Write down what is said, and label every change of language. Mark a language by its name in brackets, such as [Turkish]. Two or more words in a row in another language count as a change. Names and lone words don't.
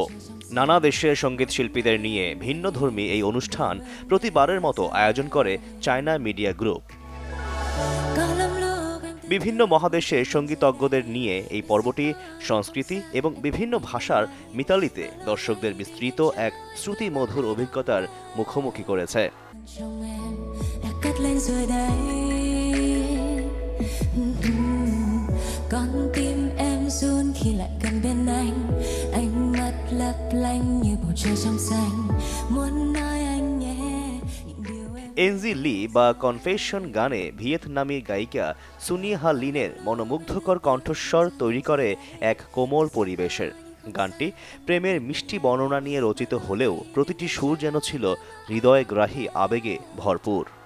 [Bangla] নানা দেশের সঙ্গীত শিল্পীদের নিয়ে ভিন্নধর্মী এই অনুষ্ঠান প্রতিবারের মতো আয়োজন করে চায়না মিডিয়া গ্রুপ। বিভিন্ন মহাদেশের সঙ্গীতজ্ঞদের নিয়ে এই পর্বটি সংস্কৃতি এবং বিভিন্ন ভাষার মিতালিতে দর্শকদের বিস্তৃত এক শ্রুতিমধুর অভিজ্ঞতার মুখোমুখি করেছে। [Vietnamese] Con tim em run khi lại gần bên anh, ánh mắt lấp lánh như bầu trời trong xanh, muốn nói anh nhé những điều em। [Bangla] এনজি লি বা কনফেশন গানে ভিয়েতনামি গায়িকা সুনি হা লিনের মনোমুগ্ধকর কণ্ঠস্বর তৈরি করে এক কোমল পরিবেশের। গানটি প্রেমের মিষ্টি বর্ণনা নিয়ে রচিত হলেও প্রতিটি সুর যেন ছিল হৃদয়গ্রাহী আবেগে ভরপুর।